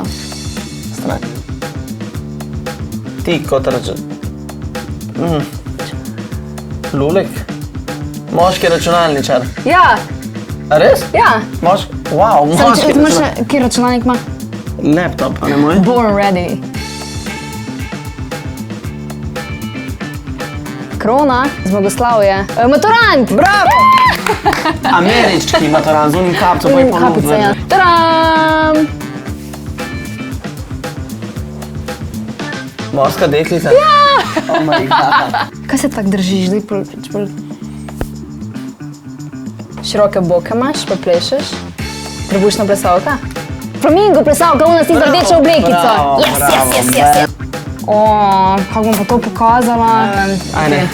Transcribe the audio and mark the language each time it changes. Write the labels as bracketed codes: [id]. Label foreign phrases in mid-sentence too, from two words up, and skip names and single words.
[sl] Stran. Ti kot račun. Lulek. Moški računalničar. Ja, A res? ja. Moški? Wow, moški računalničar. Kje računalnik ima? Laptop, a ne moj? [en] Born ready. [sl] Krona, zmagoslavje. Maturant! Bravo! Američki maturant, z unim kapcem pa je ponudil. Kapica, ja. Tadam! Morska deklica? Ja! [en] Oh my god. [sl] Kaj se tako držiš? Zdaj široke boke imaš, pa plešeš. Trebušna plesalka. Flamingo plesalka, ona si rdeča oblekica. [en] Yes. [sl] O, kako bom pa to pokazala? Ajde.